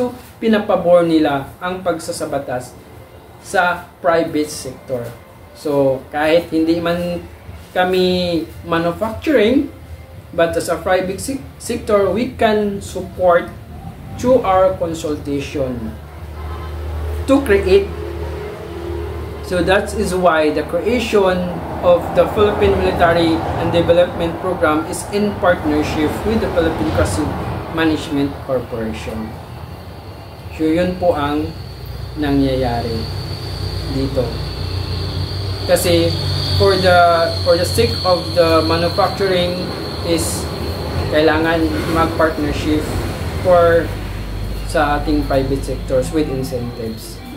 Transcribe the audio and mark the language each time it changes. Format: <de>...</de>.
<tl>So pinapabor nila ang pagsasabatas sa private sector. So kahit hindi man kami</tl> <en>manufacturing, but as a private sector, we can support through our consultation to create. So that is why the creation of the Philippine Military and Development Program is in partnership with the Philippine Sea Management Corporation.</en> <tl>So yun po ang nangyayari dito. Kasi</tl> <en>for the sake of the manufacturing is</en> <tl>kailangan mag-partnership</tl> <en>for</en> <tl>sa ating</tl> <en>private sectors with incentives.</en>